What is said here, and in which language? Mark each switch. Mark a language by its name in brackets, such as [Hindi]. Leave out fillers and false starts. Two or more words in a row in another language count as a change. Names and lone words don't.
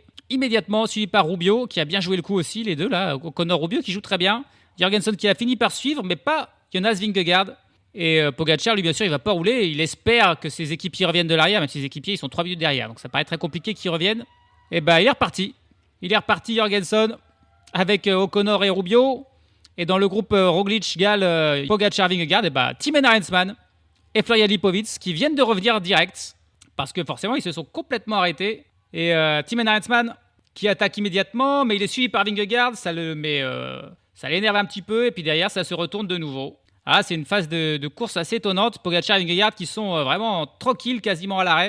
[French] Immédiatement suivi par Rubio qui a bien joué le coup aussi, les deux là, O'Connor-Rubio qui joue très bien, Jorgenson qui a fini par suivre mais pas Jonas Vingegaard et Pogacar lui bien sûr il va pas rouler, il espère que ses équipiers reviennent de l'arrière, même si ses équipiers ils sont 3 minutes derrière donc ça paraît très compliqué qu'ils reviennent. Et il est reparti Jorgenson avec O'Connor et Rubio et dans le groupe Roglič, Gall, Pogacar, Vingegaard Thymen Arensman et Florian Lipovic qui viennent de revenir direct parce que forcément ils se sont complètement arrêtés. Et Tim Arensman qui attaque immédiatement, mais il est suivi par Vingegaard, ça l'énerve un petit peu, et puis derrière, ça se retourne de nouveau. Ah, c'est une phase de course assez étonnante. Pogačar et Vingegaard qui sont vraiment tranquilles, quasiment à l'arrêt.